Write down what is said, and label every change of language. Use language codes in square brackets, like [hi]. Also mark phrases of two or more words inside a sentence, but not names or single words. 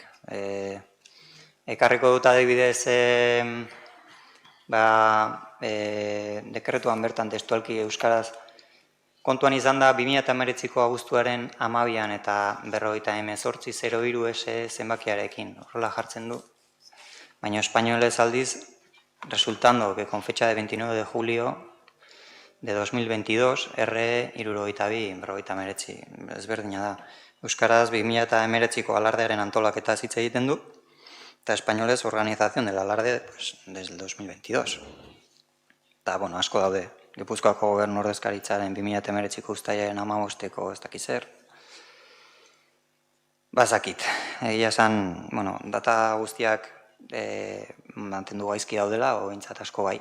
[eu] Ekarriko dut adibidez dekretuan bertan testualki euskaraz kontuan izan da 2019ko abuztuaren 12an eta 58.08.03 zenbakiarekin horrela jartzen du. Baina espainolez aldiz, [es] resultando que con fecha de 29 de julio de 2022, R. [eu] 62 ezberdina da. Euskaraz 2019ko alardearen antolaketa hitz egiten du, eta espainolez [es] organización del alarde desde el 2022. [eu] Eta, asko daude. Gipuzkoako gobernu ordezkaritzaren 2019ko uztailaren 15ko ez dakiz zer. Bazakit. Egia esan, data guztiak mantendu gaizki daudela, o bintzat asko bai.